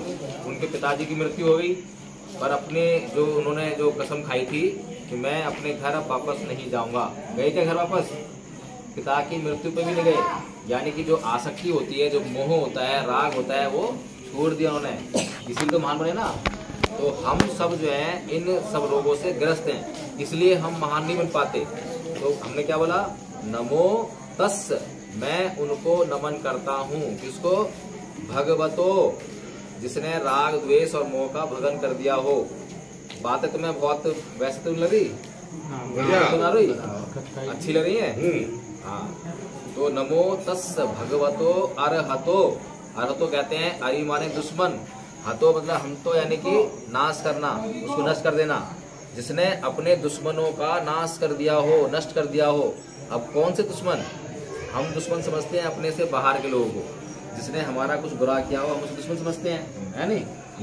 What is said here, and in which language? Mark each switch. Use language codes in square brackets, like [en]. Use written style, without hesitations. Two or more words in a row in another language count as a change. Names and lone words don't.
[hi] उनके पिताजी की मृत्यु हो गई, पर अपने जो उन्होंने जो कसम खाई थी कि मैं अपने घर अब वापस नहीं जाऊंगा, गए क्या घर वापस? पिता की मृत्यु पे भी नहीं गए, यानी कि जो आसक्ति होती है, जो मोह होता है, राग होता है, वो छोड़ दिया उन्होंने, इसीलिए तो महान बने ना। तो हम सब जो है इन सब रोगों से ग्रस्त हैं, इसलिए हम महान नहीं बन पाते। तो हमने क्या बोला, [pi] नमो तस्, [hi] मैं उनको नमन करता हूँ, किसको, भगवतो, जिसने राग द्वेष और मोह का भगन कर दिया हो। बातें तुम्हें बहुत वैसे तो लग रही, तो ना रही, अच्छी लग रही है। हाँ, तो [pi] नमो तस् भगवतो अरहतो, [hi] अरहतो कहते हैं अरि माने दुश्मन, हतो मतलब हम तो, यानी कि नाश करना, उसको नष्ट कर देना, जिसने अपने दुश्मनों का नाश कर दिया हो, नष्ट कर दिया हो। अब कौन से दुश्मन, हम दुश्मन समझते हैं अपने से बाहर के लोगों को, जिसने हमारा कुछ बुरा किया हो हम उसे दुश्मन समझते हैं, है नहीं।